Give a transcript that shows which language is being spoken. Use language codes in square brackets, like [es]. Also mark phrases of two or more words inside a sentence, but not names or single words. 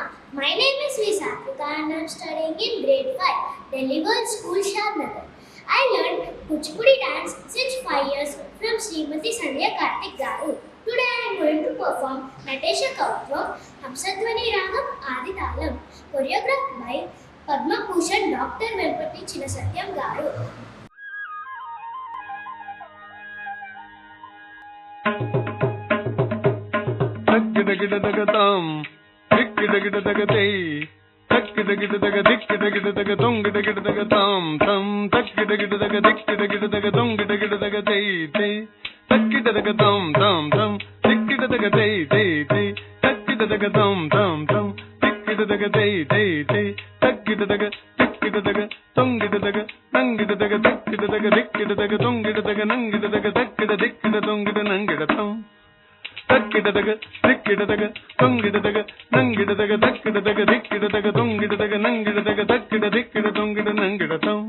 [en] My name is Visakika and I am studying in grade 5, Delhi Girls School, Shadnagar. I learned Kuchipudi dance since 5 years from Srimati Sandhya Karthik Garu. Today I am going to perform Natasha Kautvam, Hamsadhwani Ragam Adi Talam, choreographed by Padma Bhushan Dr. Velpati Chinasatyam Garu. Takidagidagatam, dikidagidagaday, takidagidagadik, dongidagidagatam, tam, takidagidagadik, takidagidagaday, tam, tam, dikidagaday, takidagadatam, tam, dikidagaday, takidaga, tongidaga, nangidaga, takidadaga, dongidaga, nangidaga, takidadikidadongida, nangidatam. Takidadaga, dikidadaga, dongidadaga, nangidaga, takidadaga, dikidadaga, dongidadaga, nangidaga, takidadikida, dongida, nangidatam.